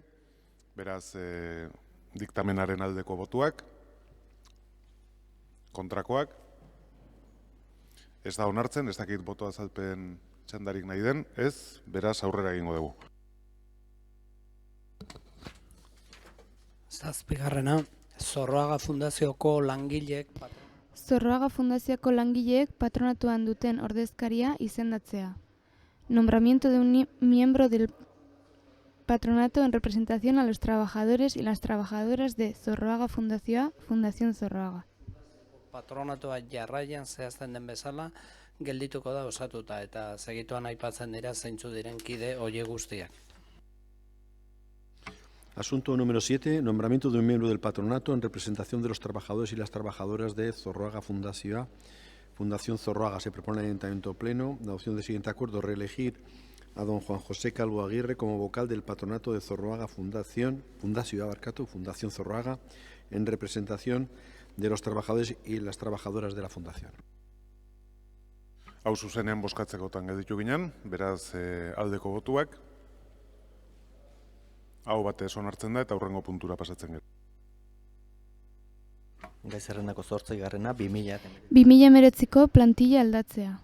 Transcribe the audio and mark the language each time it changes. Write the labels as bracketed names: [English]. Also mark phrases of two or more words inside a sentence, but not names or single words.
[Basque] Beraz, diktamenaren aldeko botuak, kontrakoak, ez da onartzen, ez dakit boto azalpen txandarik nahi den, ez, beraz aurrera egingo dugu. Zazpigarrena, Zorroaga Fundazioko langileek Zorroaga Fundazioko langileek patronatuan duten ordezkaria izendatzea. [Spanish] Nombramiento de un miembro del patronato en representación a los trabajadores y las trabajadoras de Zorroaga Fundazioa, Fundación Zorroaga. [Basque] patronatoa jarraian zehazten den bezala geldituko da osatuta eta segituan aipatzen dira zeintzu diren kide horiek guztiak. [Spanish] Asunto número 7. Nombramiento de un miembro del patronato en representación de los trabajadores y las trabajadoras de Zorroaga Fundazioa, Fundación Zorroaga. Se propone al Ayuntamiento Pleno la adopción del siguiente acuerdo: reelegir a don Juan José Calvo Aguirre como vocal del patronato de Zorroaga Fundación Zorroaga, en representación de los trabajadores y las trabajadoras de la Fundación. [Basque] Hau zuzenean bozkatzekotan gelditu ginen, beraz aldeko botuak. Hau batez onartzen da eta aurrengo puntura pasatzen gara. Gai zerrendako 8. 2019ko plantilla aldatzea.